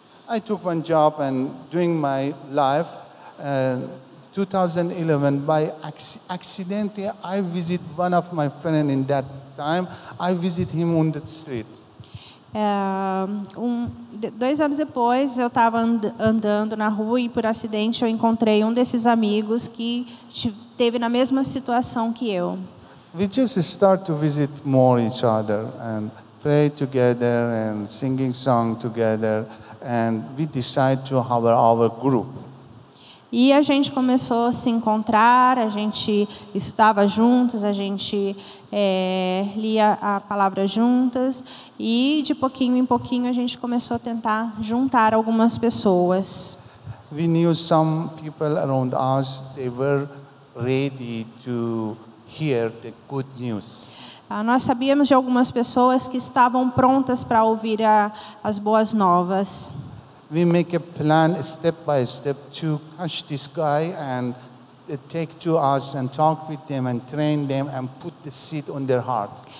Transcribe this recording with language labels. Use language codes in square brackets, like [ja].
[en] I took one job and during my life, 2011, by accidentally, I visit one of my friends in that time. I visit him on the street. [pt] 2 anos depois, eu estava andando na rua e, por acidente, eu encontrei um desses amigos que esteve na mesma situação que eu. [en] We just start to visit more each other and pray together and singing song together, and we decide to have our group. [pt] E a gente começou a se encontrar, a gente estava juntos, a gente lia a palavra juntas e de pouquinho em pouquinho a gente começou a tentar juntar algumas pessoas. [en] We knew some people around us, they were ready to hear the good news. [pt] Nós sabíamos de algumas pessoas que estavam prontas para ouvir as boas novas. [en] We make a plan step by step to catch this guy and take to us and talk with them and train them and put the seed on their heart.